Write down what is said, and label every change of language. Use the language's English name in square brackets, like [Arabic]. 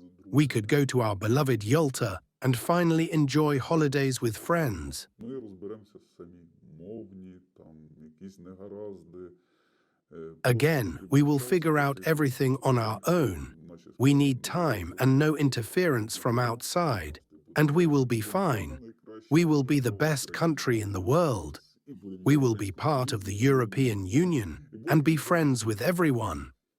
[English] We could go to our beloved Yalta and finally enjoy holidays with friends. [Ukrainian] Ми розберемося самі, мовні, там, якісь негаразди. [English] Again, we will figure out everything on our own. We need time and no interference from outside, and we will be fine. We will be the best country in the world. We will be part of the European Union and be friends with everyone.